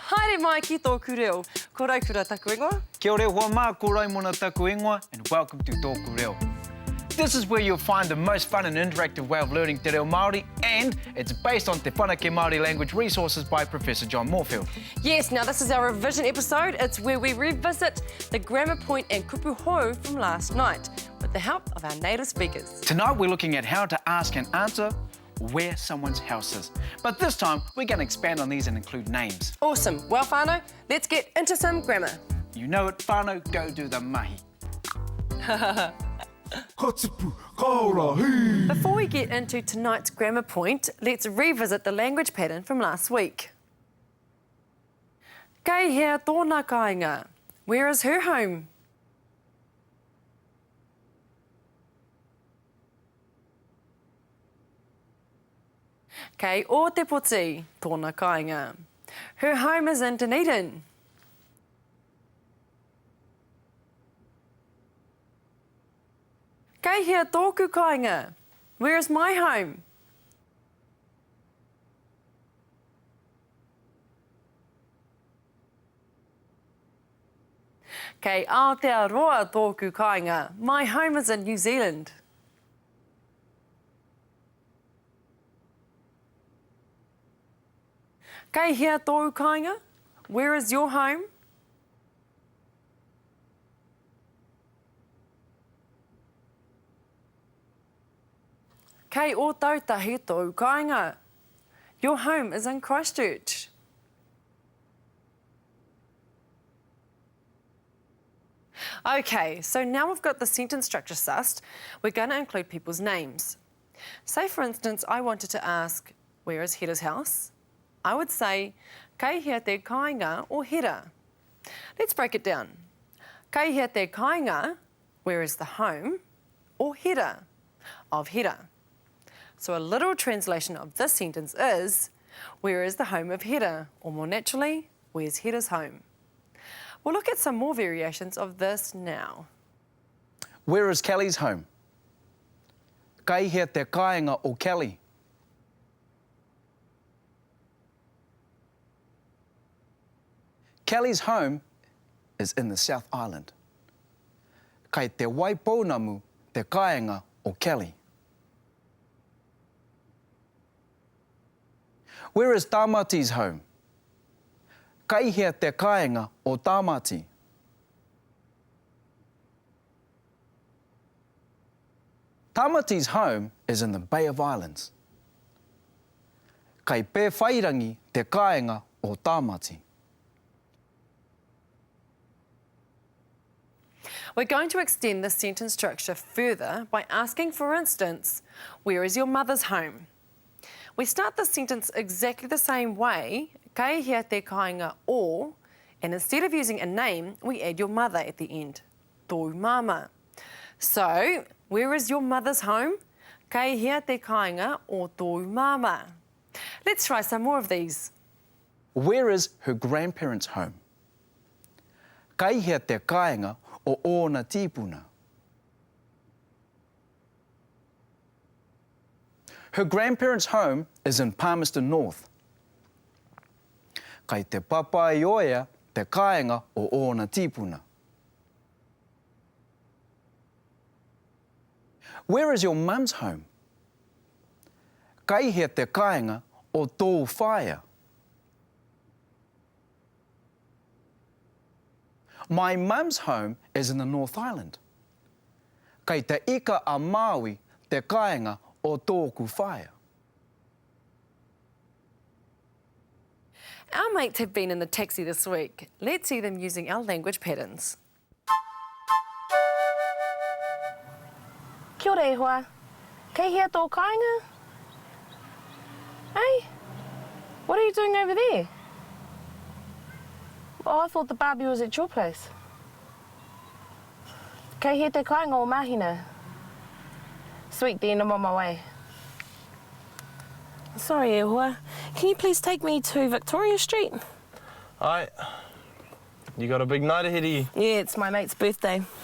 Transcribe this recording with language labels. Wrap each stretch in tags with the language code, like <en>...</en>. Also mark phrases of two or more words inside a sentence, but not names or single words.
<mi>Haere mai ki tōku reo. Ko Raukura taku ingoa. Kia ora hoa mā, ko Raimona taku ingoa,</mi> <en>and welcome to TŌKU REO. This is where you'll find the most fun and interactive way of learning</en> <mi>te reo Māori,</mi> <en>and it's based on Te Whanake Māori language resources by Professor John Moorfield. Yes, now this is our revision episode. It's where we revisit the grammar point and</en> <mi>kupu hou</mi> <en>from last night with the help of our native speakers. Tonight we're looking at how to ask and answer where someone's house is. But this time we're going to expand on these and include names. Awesome. Well, whānau, let's get into some grammar. You know it, whānau, go do the mahi. Before we get into tonight's grammar point, let's revisit the language pattern from last week.</en> <mi>Kei hea tōna kāinga.</mi> <en>Where is her home?</en> <mi>Kei o te poti, tōna kāinga.</mi> <en>Her home is in Dunedin.</en> <mi>Kei hea tōku kāinga.</mi> <en>Where is my home?</en> <mi>Kei Aotearoa tōku kāinga.</mi> <en>My home is in New Zealand.</en> <mi>Kei hea tōu kāinga.</mi> <en>Where is your home?</en> <mi>Kei o tautahi tōu kāinga.</mi> <en>Your home is in Christchurch. Okay, so now we've got the sentence structure sussed, we're going to include people's names. Say, for instance, I wanted to ask, where is Hera's house? I would say,</en> <mi>kei hea te kāinga o Hera.</mi> <en>Let's break it down.</en> <mi>Kei hea te kāinga,</mi> <en>where is the home, or Hera, of Hera. So a literal translation of this sentence is, where is the home of Hera? Or more naturally, where's Hera's home? We'll look at some more variations of this now. Where is Kelly's home?</en> <mi>Kei hea te kāinga o Kelly.</mi> <en>Kelly's home is in the South Island.</en> <mi>Kei te waipounamu te kāinga o Kelly.</mi> <en>Where is Tamati's home?</en> <mi>Kei hea te kāinga o Tamati.</mi> <en>Tamati's home is in the Bay of Islands.</en> <mi>Kei pē whairangi te kāinga o Tamati.</mi> <en>We're going to extend this sentence structure further by asking, for instance, where is your mother's home? We start the sentence exactly the same way,</en> <mi>kei hea te kāinga o,</mi> <en>and instead of using a name, we add your mother at the end,</en> <mi>tōu mama.</mi> <en>So, where is your mother's home?</en> <mi>Kei hea te kāinga o tōu mama.</mi> <en>Let's try some more of these. Where is her grandparents' home?</en> <mi>Kei hea te kāinga o ōna tīpuna.</mi> <en>Her grandparents' home is in Palmerston North.</en> <mi>Kei te papai oia te kāinga o ōna tīpuna.</mi> <en>Where is your mum's home?</en> <mi>Kei hea te kāinga o tōu whaia.</mi> <en>My mum's home is in the North Island.</en> <mi>Kei te ika a Māui te kāinga o tōku whaia.</mi> <en>Our mates have been in the taxi this week. Let's see them using our language patterns.</en> <mi>Kia ora e hoa. Kei hea tō kāinga?</mi> <en>Hey, what are you doing over there? Oh, I thought the barbie was at your place.</en> <mi>Kei hea te kāinga o Mahina.</mi> <en>Sweet, then I'm on my way. Sorry,</en> <mi>e hoa.</mi> <en>Can you please take me to Victoria Street? Aye. You got a big night ahead of you. Yeah, it's my mate's birthday.</en>